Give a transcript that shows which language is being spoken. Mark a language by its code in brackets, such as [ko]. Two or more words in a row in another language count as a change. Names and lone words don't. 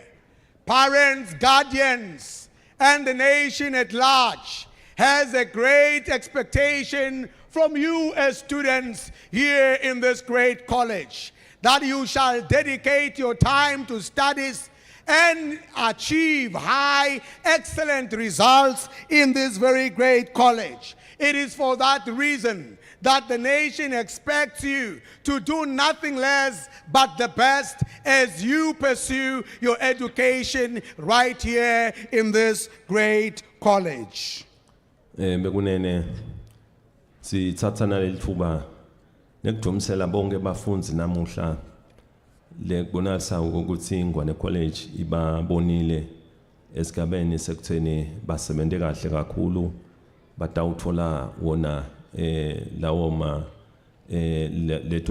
[en] Parents, guardians, and the nation at large has a great expectation from you as students here in this great college, that you shall dedicate your time to studies and achieve high, excellent results in this very great college. It is for that reason that the nation expects you to do nothing less but the best as you pursue your education right here in this great college. [ss] Bekunene sithathana lelithuba nekudumisela bonke bafundzi namuhla lekubonisa ukuthi Ngwane College ibabonile esigabeni sekutheni basebenze kahle kakhulu batawuthola wona lawo leto